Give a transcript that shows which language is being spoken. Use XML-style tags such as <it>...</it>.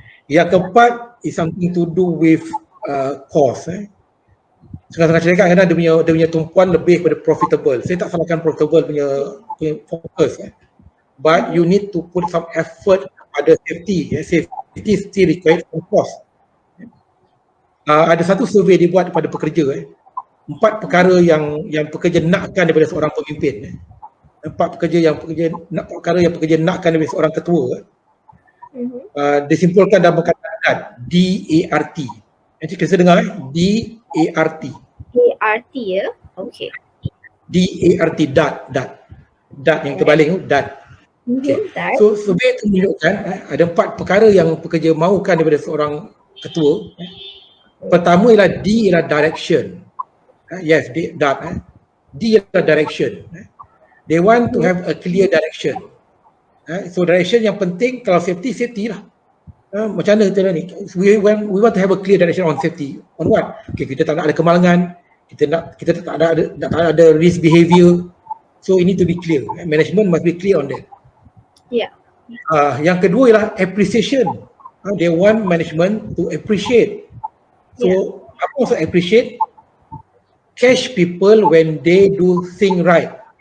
<en>Yang keempat is something to do with cost.</en> <ms>Setengah-setengah syarikat kadang dia punya tumpuan lebih kepada profitable. Saya tak salahkan profitable punya fokus.</ms> <en>But you need to put some effort pada safety. Safety still required some cost.</en> <ms>Ada satu survey dibuat kepada pekerja. 4 perkara yang pekerja nakkan daripada seorang pemimpin. 4 perkara yang pekerja nakkan daripada seorang ketua. Disimpulkan dalam perkataan DART. Nanti kita dengar DART. DART ya? Okay. DART, dat yang terbaling tu, dat. Okay. So survey itu menunjukkan ada 4 perkara yang pekerja mahukan daripada seorang ketua. Pertama ialah D ialah direction. Yes, dat. D ialah direction.</ms> <en>They want to have a clear direction. So direction yang penting, kalau safety lah. Macam mana kita ni? We want to have a clear direction on safety. On what? Okay, kita tak nak ada kemalangan, kita tak ada risk behavior. So it need to be clear. Management must be clear on that. Yeah.</en> <ms>Yang kedua ialah appreciation.</ms> <en>They want management to appreciate. So apa maksud appreciate? Catch people when they do thing right.</en>